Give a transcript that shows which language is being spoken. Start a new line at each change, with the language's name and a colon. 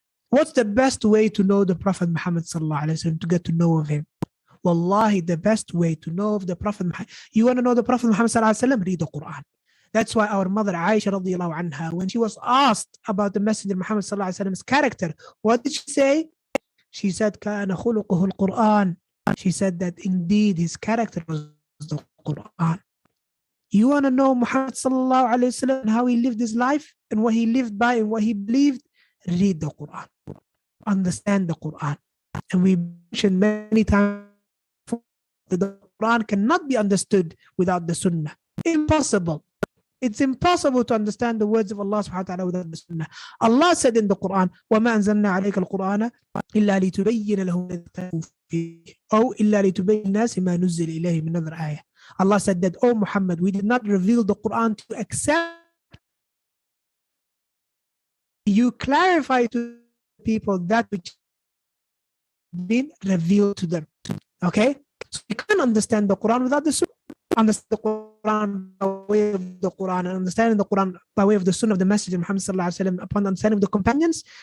English: What's the best way to know the Prophet Muhammad sallallahu alaihi wasallam, to get to know of him? Wallahi, the best way to know of the Prophet Muhammad. You want to know the Prophet Muhammad sallallahu alaihi wasallam? Read the Quran. That's why our mother Aisha radiallahu anha, when she was asked about the Messenger Muhammad sallallahu alaihi wasallam's character, what did she say? She said,
Arabic: كَانَ خُلُقُهُ الْقُرْآنِ.
English: She said that indeed his character was the Quran. You want to know Muhammad sallallahu alaihi wasallam and how he lived his life and what he lived by and what he believed? Read the Quran. Understand the Quran. And we mentioned many times that the Quran cannot be understood without the Sunnah. Impossible. It's impossible to understand the words of Allah subhanahu wa ta'ala without the Sunnah. Allah said in the Quran,
Arabic: وَمَا أَنزَلْنَا عَلَيْكَ الْقُرْآنَ إِلَّا لِتُبَيِّنَ لَهُمْ أو إِلَّا لِتُبَيِّنَ النَّاسِ مَا نُزِّلَ إِلَيْهِمْ.
English: من another ayah. Allah said that, oh Muhammad, we did not reveal the Quran to accept. You clarify to people that which has been revealed to them. Okay? So you can't understand the Quran without the Sunnah. Understand the Quran by way of the Quran, and understanding the Quran by way of the Sunnah of the Messenger Muhammad sallallahu alaihi wasallam upon understanding of the companions.